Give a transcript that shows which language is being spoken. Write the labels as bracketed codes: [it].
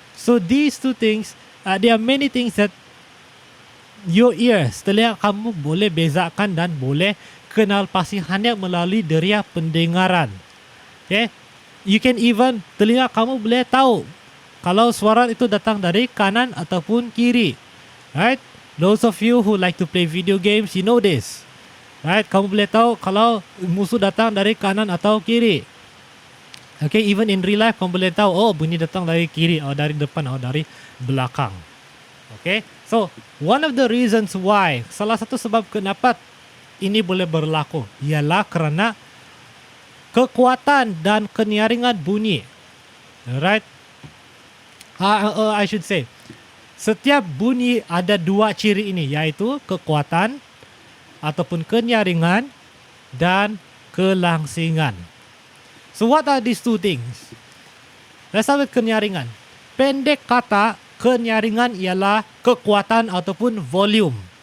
[en] So these two things, there are many things that your ears, [ms] telinga kamu boleh bezakan dan boleh kenal pasti hanya melalui deria pendengaran. Okay? [en] You can even, [ms] telinga kamu boleh tahu kalau suara itu datang dari kanan ataupun kiri. Right? [en] Those of you who like to play video games, you know this. [ms] Right? Kamu boleh tahu kalau musuh datang dari kanan atau kiri. Okay, [en] even in real life [ms] kamu boleh tahu, oh bunyi datang dari kiri atau dari depan atau dari belakang. Okay, [en] so one of the reasons why, [ms] salah satu sebab kenapa ini boleh berlaku ialah kerana kekuatan dan kenyaringan bunyi. Right? [en] I should say, [ms] setiap bunyi ada dua ciri ini, yaitu kekuatan ataupun kenyaringan dan kelangsingan. [en] So what are these two things? Let's start with kenyaringan. [ms] Pendek kata, kenyaringan ialah kekuatan ataupun volume.